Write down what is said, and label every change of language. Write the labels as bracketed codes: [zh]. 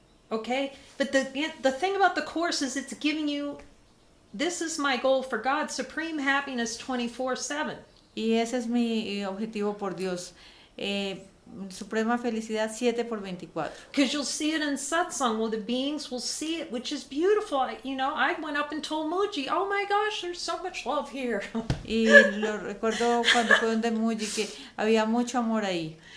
[en] Okay, but the thing about the Course is it's giving you, this is my goal for God, supreme happiness 24/7. [es] Y ese es mi objetivo por Dios. Suprema felicidad 7/24. [en] Because you'll see it in satsang, well, the beings will see it, which is beautiful. I went up and told Muji, oh my gosh, there's so much love here. [es] Y lo recuerdo cuando fue donde Muji que había mucho amor ahí.